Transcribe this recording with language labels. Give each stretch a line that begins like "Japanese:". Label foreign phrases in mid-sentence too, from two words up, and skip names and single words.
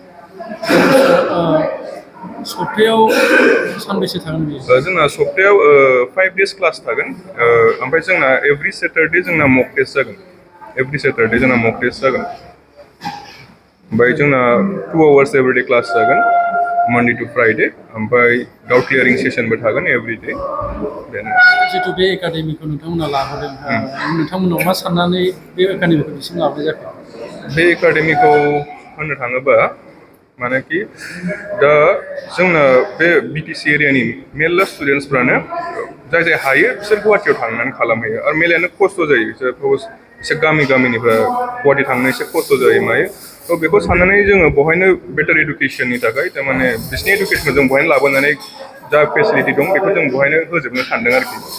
Bodo: सप्तायाव सानबेसे थागोन बेयो जोंना सप्तायाव
English: 5 days class
Bodo: थागोन ओमफ्राय जोंना
English: every Saturday
Bodo: जोंना
English: mock test
Bodo: जागोन
English: every Saturday
Bodo: जोंना
English: mock test
Bodo: जागोन ओमफ्राय जोंना
English: 2 hours everyday class
Bodo: जागोन
English: Monday to Friday
Bodo: ओमफ्राय
English: doubt clearing session
Bodo: थागोन एभ्रिडे जितु बे एकाडेमिखौ नोंथांमोना लाबोदों नोंथांमोनाव मा साननानै बे एकाडेमिखौ बिसिम लाबोनाय जाखो बे एकाडेमिखौ होननो थाङोबा मानेकि दा जोंना बे BTC एरियानि मेरला स्टुडेन्टसफ्रानो जाय जाय हायो बिसोर गुवाहाटियाव थांनानै खालामहैयो आरो मेलायानो खस्थ' जायो एसे गामिनिफ्रा गुवाहाटि थांनो एसे खस्थ' जायो मायो थ' बेखौ साननानै जोङो बेवहायनो
English: better education
Bodo: थाखाय थारमाने बिसिनि इडुकेसनखौ जों बेवहायनो लाबोनानै जा फेसिलिटि दं बेखौ जों बेवहायनो होजोबनो सानदों आरोखि